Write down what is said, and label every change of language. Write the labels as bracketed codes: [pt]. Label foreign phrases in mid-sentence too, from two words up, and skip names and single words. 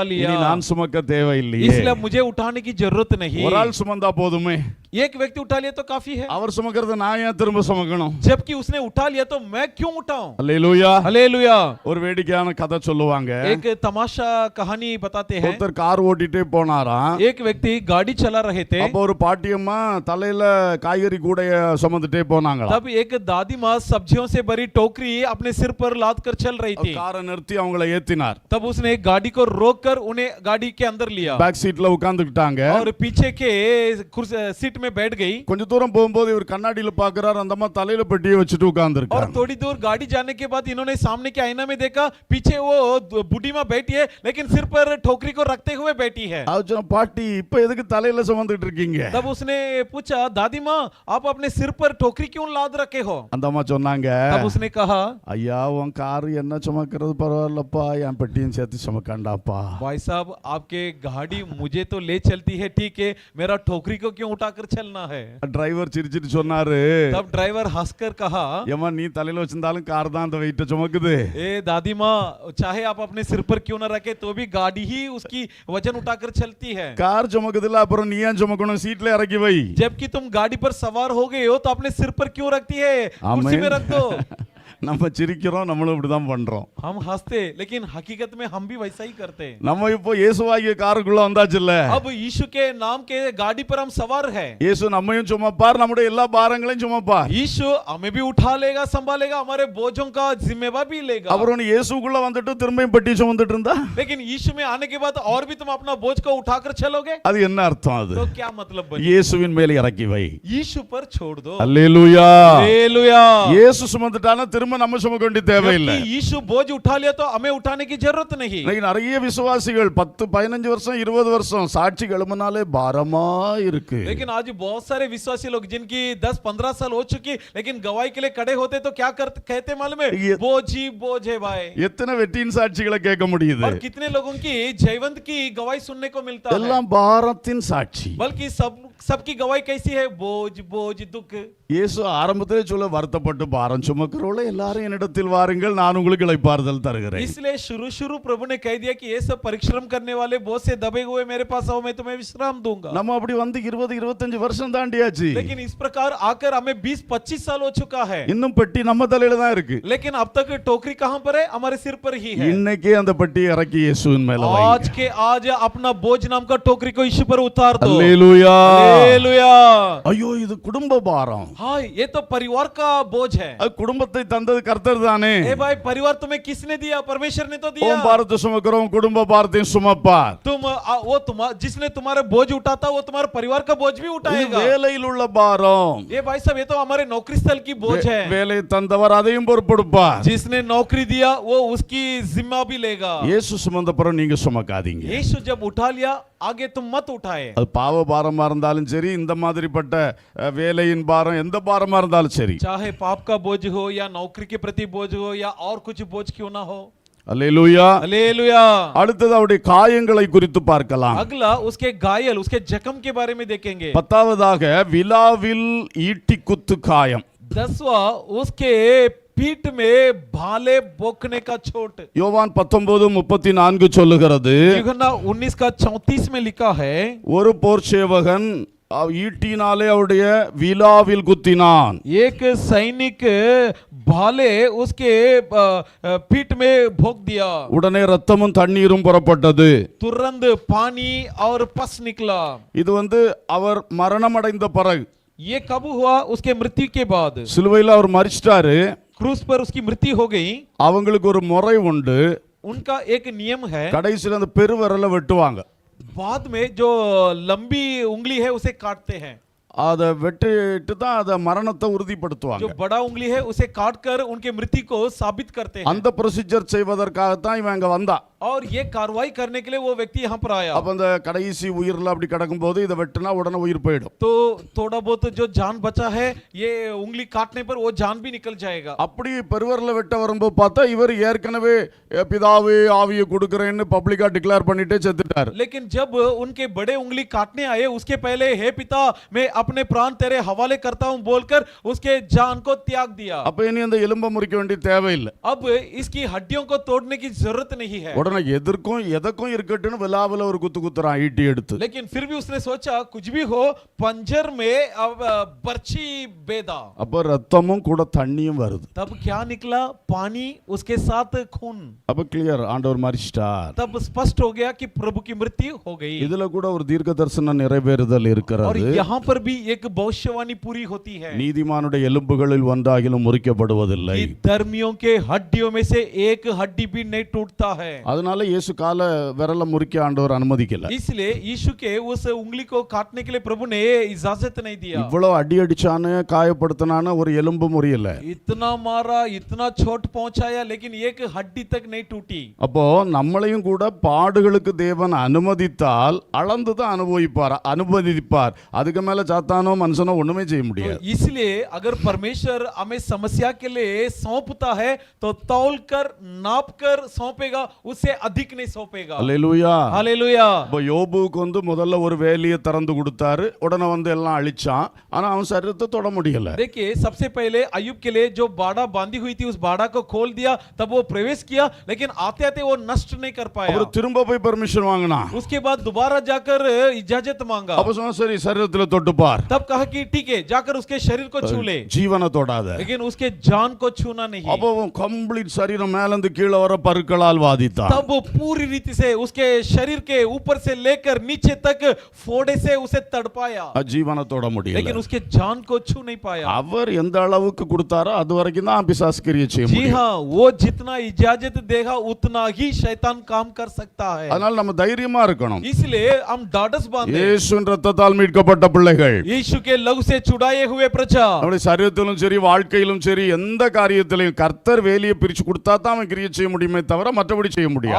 [ta] இனி [hi] लिया, [ta] நான் சுமக்க தேவையில்லையே. [hi] इसलिए मुझे उठाने की जरूरत नहीं। [ta] ஒரு ஆள் சுமந்தா போதுமே, [hi] एक व्यक्ति उठा लिया तो काफी है, [ta] அவர் சுமக்கிறத நான் ஏன் திரும்ப சுமக்கணும்? [hi] जबकि उसने उठा लिया तो मैं क्यों उठाऊं? [ta] அல்லேலூயா. [hi] हालेलुया। [ta] ஒரு வேடிக்கையான கதை சொல்லுவாங்க. [hi] एक तमाशा कहानी बताते हैं। [ta] ஒருத்தர் கார் ஓட்டிட்டே போனாராம். [hi] एक व्यक्ति गाड़ी चला रहे थे, [ta] அப்போ ஒரு பாட்டியம்மா தலையில காய்கறி கூடைய சுமந்துட்டே போனாங்களா. [hi] तब एक दादी माँ सब्जियों से भरी टोकरी अपने सिर पर लाद कर चल रही थी। [ta] காரை நிறுத்தி அவங்கள ஏத்தினார். [hi] तब उसने गाड़ी को रोककर उन्हें गाड़ी के अंदर लिया, [en] back seatla [ta] உட்கார்ந்துட்டாங்க. [hi] और पीछे के सीट में बैठ गई। [ta] கொஞ்ச தூரம் போகும்போது இவர் கண்ணாடியில பாக்குறாரு, அந்த அம்மா தலையில பெட்டியை வச்சுட்டு [hi] और [ta] உட்கார்ந்துருக்காங்க. [hi] थोड़ी दूर गाड़ी जाने के बाद इन्होंने सामने के आईना में देखा, पीछे वो बूढ़ी माँ बैठी है, लेकिन सिर पर ठोकरी को रखते हुए बैठी है। [ta] அவர் சொன்ன, பாட்டி இப்ப எதுக்கு தலையில சுமந்துட்டு இருக்கீங்க? [hi] तब उसने पूछा, दादी माँ आप अपने सिर पर ठोकरी क्यों लाद रखे हो? [ta] அந்த அம்மா சொன்னாங்க, [hi] तब उसने कहा, [ta] ஐயா உன் கார் என்ன சுமக்கிறது பரவாயில்லப்பா, என் பெட்டியும் சேர்த்து சுமக்காண்டாப்பா. [hi] भाई साहब आपके गाड़ी मुझे तो ले चलती है, ठीक है, मेरा ठोकरी को क्यों उठाकर चलना है? [ta] டிரைவர் சிரிச்சிட்டு சொன்னாரு, [hi] तब ड्राइवर हंसकर कहा, [ta] ஏமா நீ தலையில வச்சிருந்தாலும் கார் தான் அந்த வெயிட்ட சுமக்குது. [hi] ए दादी माँ, चाहे आप अपने सिर पर क्यों न रखे तो भी गाड़ी ही उसकी वजन उठाकर चलती है। [ta] கார் சுமக்குதுல, அப்புறம் நீ ஏன் சுமக்கணும்? சீட்ல இறக்கி வை. [hi] जबकि तुम गाड़ी पर सवार हो गए हो तो अपने सिर पर क्यों रखती है? कुर्सी में रख दो। [ta] நம்ம சிரிக்கிறோம், நம்மளும் இப்படிதான் பண்றோம். [hi] हम हंसते, लेकिन हकीकत में हम भी वैसा ही करते हैं। [ta] நம்ம இப்போ இயேசுவாகிய காருக்குள்ள வந்தாச்சுல்ல. [hi] अब यीशु के नाम के गाड़ी पर हम सवार है। [ta] இயேசு நம்மையும் சுமப்பார், நம்முடைய எல்லா பாரங்களையும் சுமப்பார். [hi] यीशु हमें भी उठा लेगा, संभालेगा, हमारे बोझों का जिम्मेवार भी लेगा। [ta] அப்புறம் நீ இயேசுக்குள்ள வந்துட்டு திரும்பியும் பெட்டி சுமந்துட்டு இருந்தா [hi] लेकिन यीशु में आने के बाद और भी तुम अपना बोझ को उठाकर चलोगे [ta] அது என்ன அர்த்தம்? அது [hi] तो क्या मतलब बनी? [ta] இயேசுவின் மேல இறக்கி வை. [hi] यीशु पर छोड़ दो। [ta] அல்லேலூயா. [hi] हालेलुया। [ta] இயேசு சுமந்துட்டானா திரும்ப நம்ம சுமக்க வேண்டிய தேவையில்லை. [hi] जबकि यीशु बोझ उठा लिया तो हमें उठाने की जरूरत नहीं। [ta] இன்னைக்கு நிறைய விசுவாசிகள் 10 15 வருஷம் 20 வருஷம் சாட்சி எழுமனாலே பாரமா இருக்கு. [hi] लेकिन आज बहुत सारे विश्वासी लोग जिनकी 10-15 साल हो चुकी, लेकिन गवाही के लिए खड़े होते तो क्या कहते मालूम है? बोझ ही बोझ है भाई। [ta] எத்தனை வெற்றியின் சாட்சிகளை கேட்க முடியுது? [hi] और कितने लोगों की जयवंत की गवाही सुनने को मिलता है। [ta] எல்லாம் பாரத்தின் சாட்சி. [hi] बल्कि सबकी गवाही कैसी है? बोझ बोझ दुख। [ta] இயேசு ஆரம்பத்திலே சொல்ல, வருத்தப்பட்டு பாரம் சுமக்கிறவளே எல்லாரும் என்னிடத்தில் வாருங்கள், நான் உங்களுக்கு இளைப்பாறுதல் தருகிறேன். [hi] इसलिए शुरू प्रभु ने कह दिया कि ये सब परिश्रम करने वाले बोझ से दबे हुए मेरे पास आओ, मैं तुम्हें विश्राम दूंगा। [ta] நம்ம அப்படி வந்து 20 25 வருஷம் தாண்டியாச்சு. [hi] लेकिन इस प्रकार आकर हमें 20-25 साल हो चुका है, [ta] இன்னும் பெட்டி நம்ம தலையில தான் இருக்கு. [hi] लेकिन अब तक टोकरी कहां पर है? हमारे सिर पर ही है। [ta] இன்னைக்கே அந்த பெட்டியை இறக்கி இயேசுவின் மேல வை. [hi] आज के आज अपना बोझ नाम का टोकरी को यीशु पर उतार दो। [ta] அல்லேலூயா. [hi] हालेलुया। [ta] ஐயோ இது குடும்ப பாரம். [hi] हाय, ये तो परिवार का बोझ है। [ta] அது குடும்பத்தை தந்தது கர்த்தர் தானே. [hi] ए भाई, परिवार तुम्हें किसने दिया? परमेश्वर ने तो दिया। [ta] உன் பாரத்தை சுமக்கிறோம், குடும்ப பாரத்தையும் சுமப்பார். [hi] जिसने तुम्हारे बोझ उठाता वो तुम्हारे परिवार का बोझ भी [ta] இது [hi] उठाएगा। [ta] வேலையில் உள்ள பாரம். [hi] ये भाई साहब, ये तो हमारे नौकरी स्थल की बोझ है। [ta] வேலை தந்தவர் அதையும் பொறுப்பெடுப்பார். [hi] जिसने नौकरी दिया वो उसकी जिम्मा भी लेगा। [ta] இயேசு சுமந்த பிறகு நீங்க சுமக்காதீங்க. [hi] यीशु जब उठा लिया, आगे तुम मत उठाए। [ta] அது பாவ பாரமா இருந்தாலும் சரி, இந்த மாதிரிப்பட்ட வேலையின் பாரம் எந்த பாரமா இருந்தாலும் சரி, [hi] चाहे पाप का बोझ हो या नौकरी के प्रति बोझ हो या और कुछ बोझ क्यों ना हो। [ta] அல்லேலூயா. [hi] हालेलुया। [ta] அடுத்தது அவருடைய காயங்களை குறித்து பார்க்கலாம். [hi] अगला उसके घायल, उसके जख्म के बारे में देखेंगे। [ta] 10வதாக விலாவில் ஈட்டி குத்து காயம். [hi] 10वां उसके पीठ में भाले बोकने का चोट। [ta] யோவான் 19:34 சொல்லுகிறது, [hi] यूहन्ना 19:34 में लिखा है, [ta] ஒரு போர் சேவகன் ஈட்டினாலே அவருடைய விலாவில் குத்தினான். [hi] एक सैनिक भाले उसके पीठ में भोंक दिया, [ta] உடனே ரத்தமும் தண்ணீரும் புறப்பட்டது. [hi] तुरंत पानी और पस निकला। [ta] இது அவர் மரணம் அடைந்த பிறகு, [hi] ये कब हुआ? उसके मृत्यु के बाद। [ta] சிலுவையில் அவர் மரிச்சிட்டாரு. [hi] क्रूस पर उसकी मृत्यु हो गई। [ta] அவங்களுக்கு ஒரு முறை உண்டு. [hi] उनका एक नियम है, [ta] கடைசியில் அந்த பெருவிரலை வெட்டுவாங்க. [hi] बाद में जो लंबी उंगली है उसे काटते हैं। [ta] அதை வெட்டிட்டு தான் அதை மரணத்தை உறுதிப்படுத்துவாங்க. [hi] जो बड़ा उंगली है उसे काटकर उनके मृत्यु को साबित करते हैं। [ta] அந்த ப்ரொசீஜர் செய்வதற்காகத்தான் இவன் அங்க வந்தா. [hi] और ये कार्रवाई करने के लिए वो व्यक्ति यहाँ पर आया। [ta] அப்ப அந்த கடைசி உயிர்ல அப்படி கிடக்கும்போது இதை வெட்டினா உடனே உயிர் போயிடும். [hi] तो थोड़ा बहुत जो जान बचा है, ये उंगली काटने पर वो जान भी निकल जाएगा। [ta] அப்படி பெருவரல வெட்ட வரும்போது பார்த்தா இவர் ஏற்கனவே பிதாவே ஆவியை கொடுக்கிறேன்னு [en] publicka declare [ta] பண்ணிட்டே செத்துட்டாரு. [hi] लेकिन जब उनके बड़े उंगली काटने आए, उसके पहले हे पिता मैं अपने प्राण तेरे हवाले करता हूं बोलकर उसके जान को त्याग दिया। [ta] அப்ப இனி அந்த எலும்பை முறிக்க வேண்டிய தேவையில்லை. [hi] अब इसकी हड्डियों को तोड़ने की जरूरत नहीं है। [ta] உடனே எதற்கும் எதற்கும் இருக்கட்டும்னு விலாவில் ஒரு குத்து குத்துறான் ஈட்டி எடுத்து. [hi] लेकिन फिर भी उसने सोचा कुछ भी हो, पंजर में अब बर्छी बेदा। [ta] அப்ப ரத்தமும் கூட தண்ணியும் வருது. [hi] तब क्या निकला? पानी उसके साथ खून। [ta] அப்ப கிளியர், ஆண்டவர் மரிச்சிட்டார். [hi] तब स्पष्ट हो गया कि प्रभु की मृत्यु हो गई। [ta] இதுல கூட ஒரு தீர்க்க தரிசனம் நிறைவேறுதல் [hi] और [ta] இருக்கிறது. [hi] यहाँ पर भी एक भविष्यवाणी पूरी होती है [ta] நீதிமானுடைய எலும்புகளில் ஒன்றாகிலும் முறிக்கப்படுவதில்லை. [hi] कि धर्मियों के हड्डियों में से एक हड्डी भी नहीं टूटता है। [ta] அதனால இயேசு கால விரல முறிக்க ஆண்டவர் அனுமதிக்கல. [hi] इसलिए यीशु के उस उंगली को काटने के लिए प्रभु ने इजाजत नहीं दिया। [ta] இவ்வளவு அடி அடிச்சானு காயப்படுத்தினானு ஒரு எலும்பு முறியல. [hi] इतना मारा, इतना चोट पहुंचाया, लेकिन एक हड्डी तक नहीं टूटी। [ta] அப்போ நம்மளையும் கூட பாடுகளுக்கு தேவன் அனுமதித்தால் அளந்துதான் அனுமதிப்பார். அதுக்கு மேல சாத்தானோ மனுஷனோ ஒண்ணுமே செய்ய முடியாது. [hi] तो इसलिए अगर परमेश्वर हमें समस्या के लिए सौंपता है तो तौल कर नाप कर सौंपेगा, उससे अधिक नहीं सौंपेगा। [ta] அல்லேலூயா. [hi] हालेलुया। [ta] இப்போ யோபுக்கு முதல்ல ஒரு வேலியை திறந்து கொடுத்தாரு. உடனே எல்லாம் அழிச்சான். ஆனா அவன் சரீரத்தை தொட முடியல. [hi] देखिए, सबसे पहले अय्यूब के लिए जो बाड़ा बांधी हुई थी उस बाड़ा को खोल दिया, तब वो प्रवेश किया, लेकिन आते आते वो नष्ट नहीं कर पाया। [ta] அவர் திரும்ப போய் பெர்மிஷன் வாங்கினா. [hi] उसके बाद दोबारा जाकर इजाजत मांगा। [ta] அப்ப சொன்னா சரி சரீரத்துல தொட்டு பார். [hi] तब कहा कि ठीक है, जाकर उसके शरीर को छू ले, [ta] ஜீவனை தொடாத. [hi] लेकिन उसके जान को छूना नहीं। [ta] அப்போ கம்ப்ளீட் சரீரம் மேல இருந்து கீழே வர பருக்களால் வாதித்தான். [hi] तब वो पूरी रीति से उसके शरीर के ऊपर से लेकर नीचे तक फोड़े से उसे तड़पाया, [ta] ஜீவனை தொட முடியல. [hi] लेकिन उसके जान को छू नहीं पाया। [ta] அவர் எந்த அளவுக்கு கொடுத்தாரோ அது வரைக்கும் தான் பிசாசு கிரியை செய்ய [hi] जी [ta] முடியும். [hi] हाँ, वो जितना इजाजत देगा उतना ही शैतान काम कर सकता है। [ta] அதனால நம்ம தைரியமா இருக்கணும். [hi] इसलिए हम ढाढ़स बांधे, [ta] இயேசுவின் ரத்தத்தால் மீட்கப்பட்ட பிள்ளைகள், [hi] यीशु के लहू से छुड़ाए हुए प्रजा। [ta] நம்முடைய சரீரத்திலும் சரி வாழ்க்கையிலும் சரி எந்த காரியத்திலையும் கர்த்தர் வேலியை பிரிச்சு கொடுத்தா தான் அவன் கிரியை செய்ய முடியுமே தவிர மற்றபடி செய்ய முடியாது.